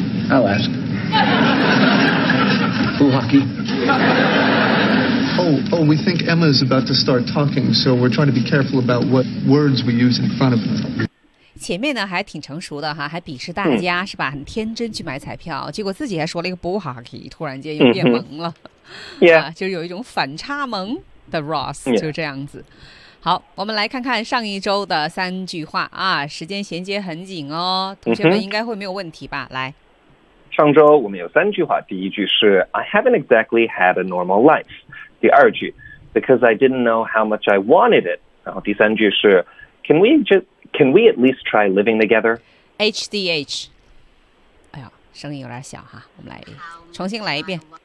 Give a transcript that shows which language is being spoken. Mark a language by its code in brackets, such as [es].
[en] I'll ask. Pool hockey. Oh, we think Emma's about to start talking, so we're trying to be careful about what words we use in front of her. [zh] 前面呢还挺成熟的哈，还鄙视大家、是吧？很天真去买彩票，结果自己还说了一个 pool hockey， 突然间又变萌了。 Yeah，就是有一种反差萌的 Ross、 yeah. 就这样子。好，我们来看看上一周的三句话啊，时间衔接很紧哦，同学们应该会没有问题吧？来。上周我们有三句话，第一句是 [en] I haven't exactly had a normal life， [zh] 第二句 [en] because I didn't know how much I wanted it， [zh] 然后第三句是 [en] can we at least try living together？ [zh] HDH， 哎呀，声音有点小哈，我们来重新来一遍。